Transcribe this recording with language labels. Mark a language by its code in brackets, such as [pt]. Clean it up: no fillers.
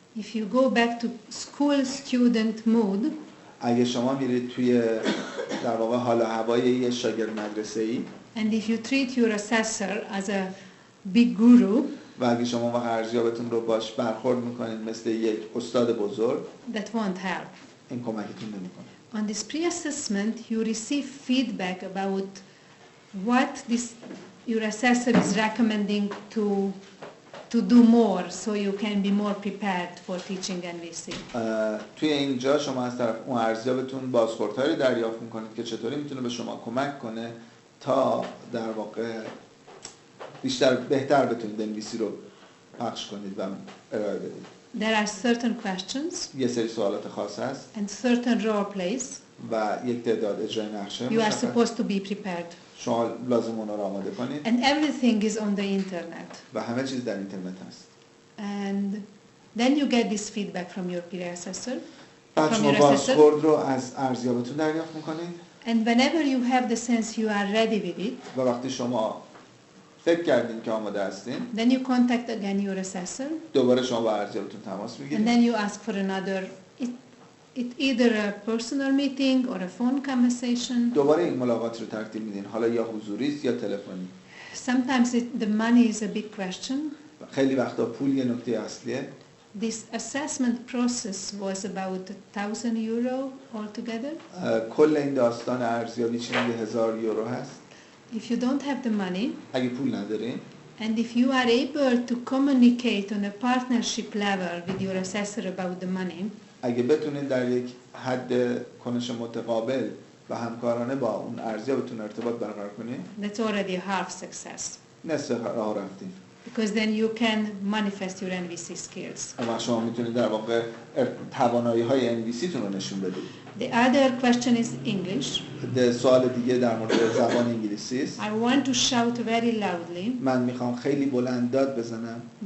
[en] If you go back to school student mood, [fa] اگه شما میرید توی در واقع حال و هوای یه شاگرد مدرسه‌ای [en] and if you treat your assessor as a big guru, [fa] و اگه شما وقت ارزیابتون رو باش برخورد میکنید مثل یک استاد بزرگ، [en] that won't help. [fa] این کمکتون نمیکنه. [en] On this pre-assessment, you receive feedback about what your assessor is recommending to do more, so you can be more prepared for teaching NVC. [fa] توی اینجا شما از طرف اون ارزیابتون بازخوردهایی دریافت میکنید که چطوری میتونه به شما کمک کنه تا در واقع بهتر بتونید NVC رو پخش کنید و ارائه بدید. [en] There are certain questions. [fa] یه سری سوالات خاص هست. [en] And certain role plays. [fa] و یک تعداد اجرای نقشه. [en] You are supposed to be prepared. [fa] شما لازم اونا رو آماده کنید. [en] And everything is on the internet. [fa] و همه چیز در اینترنت هست. [en] And then you get this feedback from your peer assessor. [fa] بعد شما بازخورد رو از ارزیابتون دریافت میکنید. [en] And whenever you have the sense you are ready with it. [fa] و وقتی شما فکر کردین که آماده هستین. [en] Then you contact again your assessor. [fa] دوباره شما با ارزیابتون تماس میگیرید. [en] And then you ask for another. It either a personal meeting or a phone conversation. [fa] دوباره این ملاقات رو ترتیب میدین، حالا یا حضوری است یا تلفنی. [en] Sometimes the money is a big question. [fa] خیلی وقتا پول یه نکته اصلیه. [en] This assessment process was about 1,000 euro altogether. [fa] کل این داستان ارزیابی چیزی 1,000 یورو هست. [en] If you don't have the money. [fa] اگه پول ندارین. [en] And if you are able to communicate on a partnership level with your assessor about the money. [fa] اگه بتونید در یک حد کنش متقابل و همکارانه با اون ارزیابتون ارتباط برقرار کنید. [en] That's already a half success. [fa] نصف راه رفتین. [en] Because then you can manifest your NVC skills. [fa] اما شما میتونید در واقع توانایی‌های NVC تون رو نشون بدید. [en] The other question is English. [fa] سوال دیگه در مورد زبان انگلیسی است. [en] I want to shout very loudly. [fa] من میخوام خیلی بلند داد بزنم.